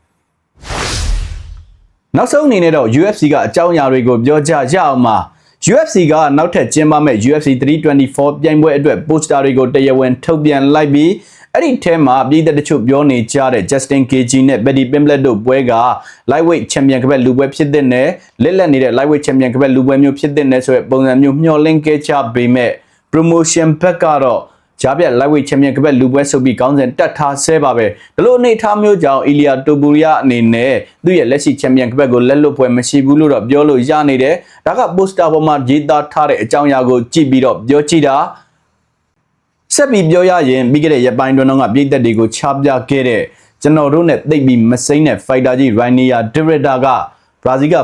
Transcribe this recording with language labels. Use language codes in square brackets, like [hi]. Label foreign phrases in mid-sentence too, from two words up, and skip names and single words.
[my] နောက်ဆုံးအနေနဲ့တော့ UFC ကအကြောင်းအရာတွေကိုပြောကြရအောင်ပါ UFC ကနောက်ထပ်ကျင်းပမဲ့ UFC 324ပြိုင်ပွဲအတွက် poster တွေကိုတရားဝင်ထုတ်ပြန်လိုက်ပြီးအဲ့ဒီထဲမှာပြည်သက်တချို့ပြောနေကြတဲ့ Justin Gaethje နဲ့ Paddy Pimblett တို့ပွဲက [en] lightweight champion [my] ကပဲလူပွဲဖြစ်တဲ့နဲ့လက်လက်နေတဲ့ [en] lightweight champion [my] ကပဲလူပွဲမျိုးဖြစ်တဲ့နဲ့ဆိုတဲ့ပုံစံမျိုးမျှော်လင့်ခဲ့ကြပေမဲ့ promotion ဘက်ကတော့ဂျာပြတ် [en] lightweight champion [my] ကပဲလူပွဲဆိုပြီးခေါင်းစဉ်တက်ထားဆဲပါပဲဒီ လိုအနေထားမျိုးကြောင့် Ilia Topuria အနေနဲ့သူ့ရဲ့လက်ရှိ champion ကပဲကိုလက်လွတ်ပွဲမရှိဘူးလို့တော့ပြောလို့ရနေတယ်ဒါက poster ပေါ်မှာရေးသားထားတဲ့အကြောင်းအရာကိုကြည့်ပြီးတော့ပြောကြည့်တာဆက်ပြီးပြောရရင်ပြီးခဲ့တဲ့ရက်ပိုင်းတွင်တော့ပြည်သက်တွေကိုချပြခဲ့တဲ့ကျွန်တော်တို့နဲ့သိပ်ပြီးမစိမ့်တဲ့ fighter ကြီး Rania Derrida ကဘရာဇီးက